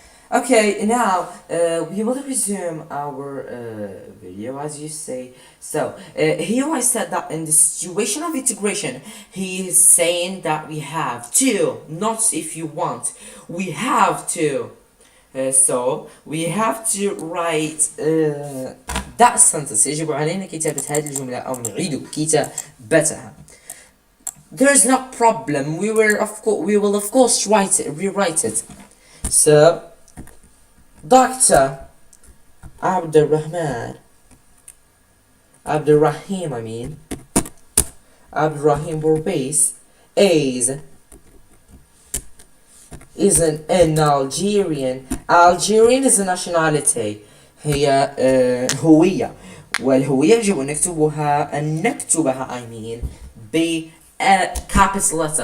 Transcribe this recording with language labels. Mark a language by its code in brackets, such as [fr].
[en] Okay, now we will resume our video as you say. So here I said that in the situation of integration, he is saying that we have to, not if you want, we have to. So we have to write that sentence. [ar] يجب علينا كتابة هذه الجملة أو نعيد كتابتها. [en] There's no problem. We will of course rewrite it. So Dr. Abdurrahim, Abdurrahim Bourbais is an Algerian. Algerian is a nationality. [ar] هي هوية، والهوية يجب أن نكتبها [en] I mean [ar] ب [en] capital letter.